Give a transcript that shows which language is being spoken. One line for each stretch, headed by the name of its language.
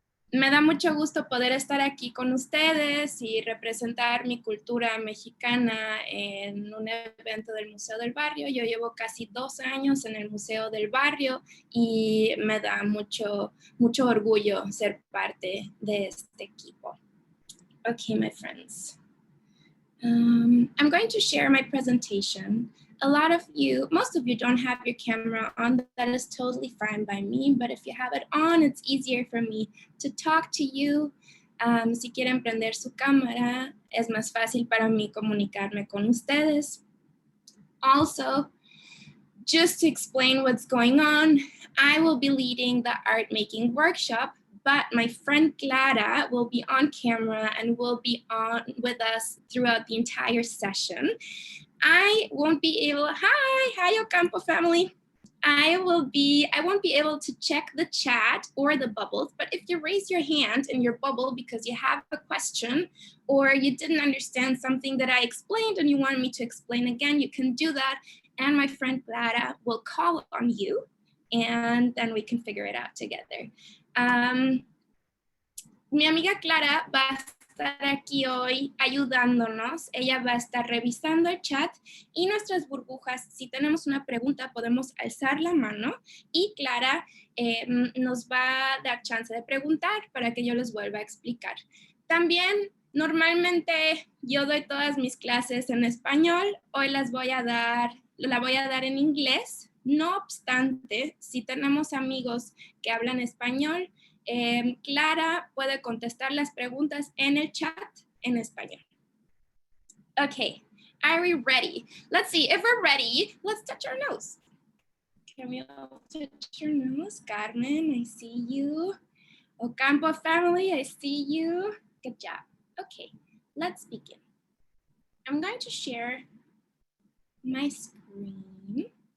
Spanish: Me da mucho gusto poder estar aquí con ustedes y representar mi cultura mexicana en un evento del Museo del Barrio. Yo llevo casi 2 años en el Museo del Barrio y me da mucho orgullo ser parte de este equipo.
English: Okay, my friends. I'm going to share my presentation. Most of you don't have your camera on. That is totally fine by me, but if you have it on, it's easier for me to talk to you.
Spanish: Si quieren prender su cámara, es más fácil para mí comunicarme con ustedes.
English: Also, just to explain what's going on, I will be leading the art making workshop, but my friend Clara will be on camera and will be on with us throughout the entire session. I won't be able, hi Ocampo family. I won't be able to check the chat or the bubbles, but if you raise your hand in your bubble because you have a question or you didn't understand something that I explained and you want me to explain again, you can do that. And my friend Clara will call on you and then we can figure it out together.
Spanish: Mi amiga Clara va a estar aquí hoy ayudándonos. Ella va a estar revisando el chat y nuestras burbujas. Si tenemos una pregunta, podemos alzar la mano y Clara nos va a dar chance de preguntar para que yo les vuelva a explicar. También, normalmente yo doy todas mis clases en español. Hoy la voy a dar en inglés. No obstante, si tenemos amigos que hablan español, Clara puede contestar las preguntas en el chat en español.
English: Okay, are we ready? Let's see, if we're ready, let's touch our nose. Can we all touch your nose? Carmen, I see you. Ocampo family, I see you. Good job. Okay, let's begin. I'm going to share my screen.